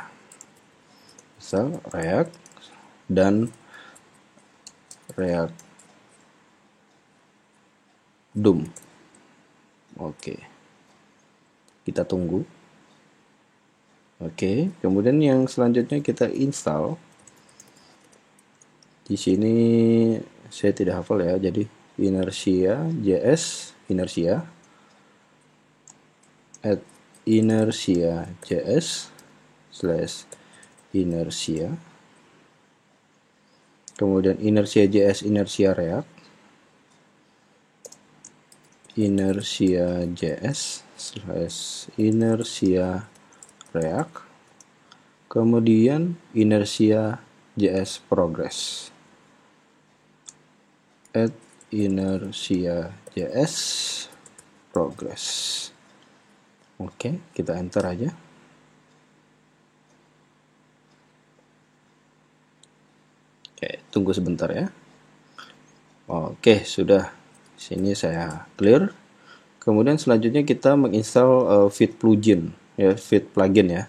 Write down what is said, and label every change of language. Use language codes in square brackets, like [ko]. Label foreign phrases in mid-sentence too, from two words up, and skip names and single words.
[id] Install React dan React Doom. Oke. Kita tunggu. Oke, kemudian yang selanjutnya kita install. Di sini saya tidak hafal ya, jadi inertia JS inertia add inertia JS slash inertia, kemudian inertia JS inertia React, inertia JS slash inertia React, kemudian inertia JS progress, add inertia JS progress. Oke, kita enter aja. Oke, tunggu sebentar ya. Oke, sudah. Sini saya clear. Kemudian selanjutnya kita menginstal Vite plugin ya, Vite plugin ya.